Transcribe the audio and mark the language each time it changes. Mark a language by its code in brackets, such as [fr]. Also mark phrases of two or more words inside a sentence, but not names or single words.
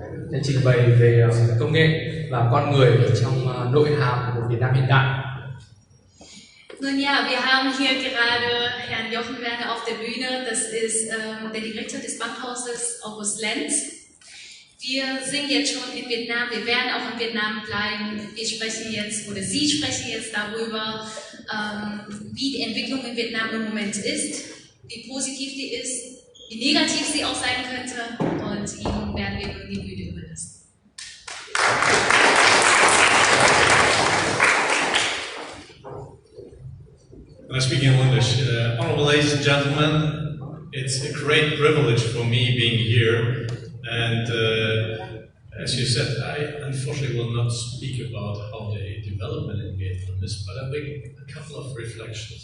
[vi] sẽ trình bày về công nghệ và con người ở trong nội hàm của một Việt Nam hiện đại. [de] Nun ja, wir haben hier gerade Herrn Jochen Werne auf der Bühne. Das ist der Direktor des Bankhauses August Lenz. Wir sind jetzt schon in Vietnam, wir werden auch in Vietnam bleiben. Wir sprechen jetzt, oder Sie sprechen jetzt darüber, wie die Entwicklung in Vietnam im Moment ist, wie positiv die ist, wie negativ sie auch sein könnte. Und Ihnen werden wir nun die Bühne überlassen. [en] I speak in English. Honorable ladies and gentlemen, it's a great privilege for me being here. And as you said, I unfortunately will not speak about how the development in Vietnam is, but I'll make a couple of reflections.